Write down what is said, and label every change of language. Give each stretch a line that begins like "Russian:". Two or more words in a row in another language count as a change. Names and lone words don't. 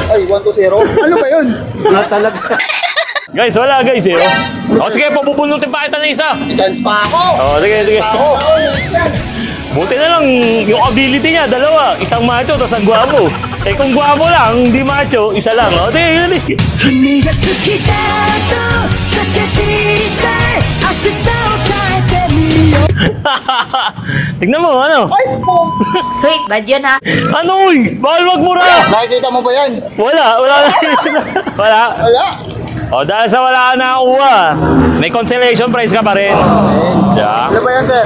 Filipino: Ay, 1-2-0. Ano ba yun? Wala talaga. Guys, wala guys sige, pabubunutin pa kita na isa. May chance pa ako. Sige. Ako. Buti na lang, yung ability niya, dalawa. Isang macho, tapos ang gwapo. Kung gwapo lang, hindi macho, isa lang. Sige.
Japanese: 君が好きだと叫びたい明日を変えてみよう
Filipino: Tignan mo, ano? Ay, po. Hoy, bad yun ha. Ano, uy? Bawal wag mura! Nakikita mo ba yan? Wala. Wala. Wala. Dahil sa wala ka nakakuha, may
English: consolation prize
Filipino: ka pa rin.
English: Yeah.
Filipino: Ano ba yan, sir?